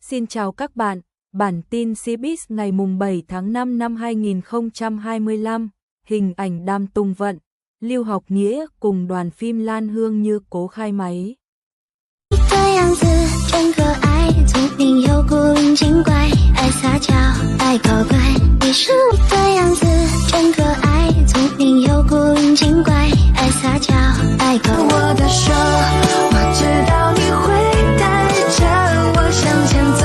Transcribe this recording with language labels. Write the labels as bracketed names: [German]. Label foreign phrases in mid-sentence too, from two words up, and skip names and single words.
[Vietnamese] Xin chào các bạn, bản tin Cbiz ngày mùng 7 tháng 5 năm 2025, hình ảnh Đàm Tùng Vận, Lưu Học Nghĩa cùng đoàn phim Lan Hương Như Cố khai máy. [Chinese] 的样子真可爱，聪明又古灵精怪，爱撒娇，爱搞怪。你是我的样子真可爱，聪明又古灵精怪，爱撒娇，爱搞怪。我的手，我知道你会带着我向前走。